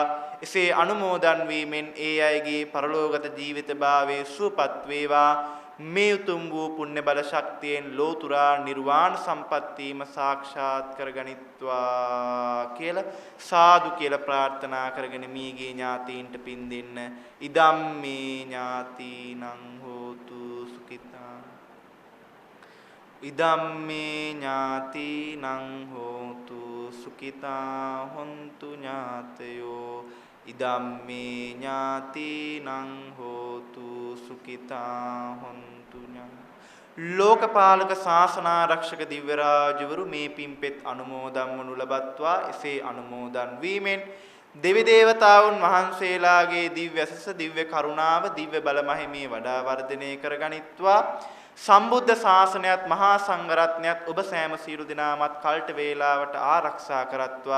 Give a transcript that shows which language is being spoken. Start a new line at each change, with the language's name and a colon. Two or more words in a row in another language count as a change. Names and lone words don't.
Sinhala: එසේ අනුමෝදන් වීමෙන් ඒ අයගේ පරලෝකගත ජීවිත භාවයේ සුවපත් වේවා. මේ උතුම් වූ පුණ්‍ය බල ශක්තියෙන් ලෝතුරා නිර්වාණ සම්පත්තියම සාක්ෂාත් කරගනිත්වා කියලා සාදු කියලා ප්‍රාර්ථනා කරගෙන මියගේ ඥාතීන්ට පින් දෙන්න.
Pali: ඉදම් මේ ඥාතීනං හෝතු සුඛිතා. ඉදම් මේ ඥාතීනං හෝතු සුඛිතා හොන්තු ඥාතයෝ. ඉදම් මේ ඥාතීනං හෝතු සුඛිතා හොන්තු ඥාතයෝ.
Sinhala: ලෝකපාලක ශාසනාරක්ෂක දිව්‍ය රාජවරු මේ පින්පෙත් අනුමෝදන් වනු ලබත්වා. එසේ අනුමෝදන් වීමෙන් දෙවි දේවතාවුන් වහන්සේලාගේ දිව්‍ය ඇසස දිව්‍ය කරුණාව දිව්‍ය බල මහිමේ වඩා වර්ධනය කරගනිත්වා. සම්බුද්ධ ශාසනයත් මහා සංඝරත්නයත් ඔබ සෑම සියලු දෙනාමත් කල්ට වේලාවට ආරක්ෂා කරත්වා.